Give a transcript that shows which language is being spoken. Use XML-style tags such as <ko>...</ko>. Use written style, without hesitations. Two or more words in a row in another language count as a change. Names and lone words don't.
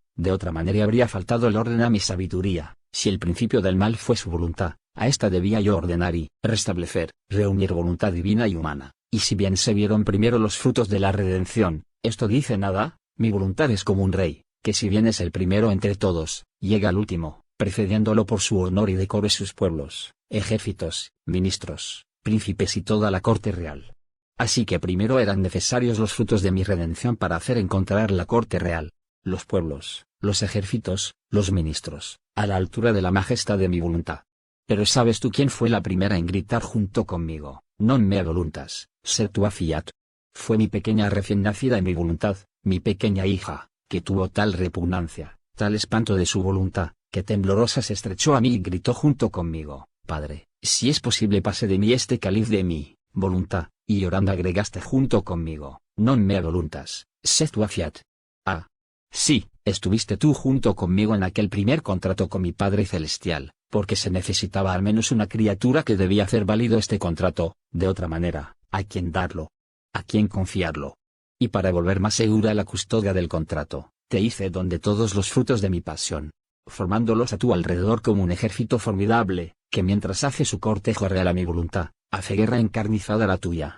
<es>De otra manera habría faltado el orden a mi sabiduría, si el principio del mal fue su voluntad, a esta debía yo ordenar y restablecer, reunir voluntad divina y humana, y si bien se vieron primero los frutos de la redención, esto dice nada, mi voluntad es como un rey, que si bien es el primero entre todos, llega al último, precediéndolo por su honor y decoro sus pueblos, ejércitos, ministros, príncipes y toda la corte real. Así que primero eran necesarios los frutos de mi redención para hacer encontrar la corte real, los pueblos, los ejércitos, los ministros, a la altura de la majestad de mi voluntad. Pero ¿sabes tú quién fue la primera en gritar junto conmigo?</es> <la>Non mea voluntas, sed tua fiat.</la> <es>Fue mi pequeña recién nacida en mi voluntad, mi pequeña hija, que tuvo tal repugnancia, tal espanto de su voluntad, que temblorosa se estrechó a mí y gritó junto conmigo: Padre, si es posible pase de mí este cáliz de mi voluntad, y llorando agregaste junto conmigo:</es> <la>non mea voluntas, sed tua fiat.</la> <es>Ah, sí, estuviste tú junto conmigo en aquel primer contrato con mi Padre Celestial, porque se necesitaba al menos una criatura que debía hacer válido este contrato, de otra manera, ¿a quién darlo? ¿A quién confiarlo? Y para volver más segura la custodia del contrato, te hice don de todos los frutos de mi pasión, formándolos a tu alrededor como un ejército formidable, que mientras hace su cortejo real a mi voluntad, hace guerra encarnizada a la tuya.</es>